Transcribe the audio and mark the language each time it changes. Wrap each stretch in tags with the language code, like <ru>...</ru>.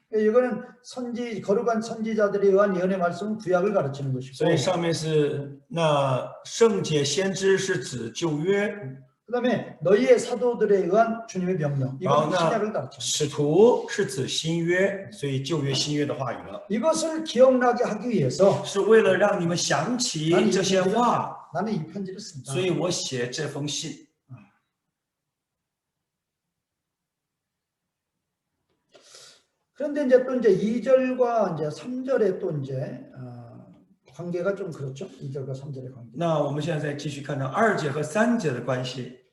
<ko>이거는 거룩한 선지자들에 의한 예언의 말씀은 구약을 가르치는 것이고</ko> <zh>所以上面是那圣洁先知是指旧约，</zh> <ko>그다음에 너희의 사도들에 의한 주님의 명령. 이건 신약을 가르치는</ko> <zh>使徒是指新约，所以旧约新约的话语了，</zh> <ko>이것을 기억나게 하기 위해서</ko> <zh>是为了让你们想起这些话，</zh> <ko>나는 이 편지를 쓴다.</ko> <zh>所以我写这封信。</zh> <ko>그런데 이제 또 이제 2절과 이제 3절의 또 이제 관계가 좀 그렇죠. 2절과 3절의 관계.</ko> <zh>那我们现在再继续看到2节和3节的关系。</zh>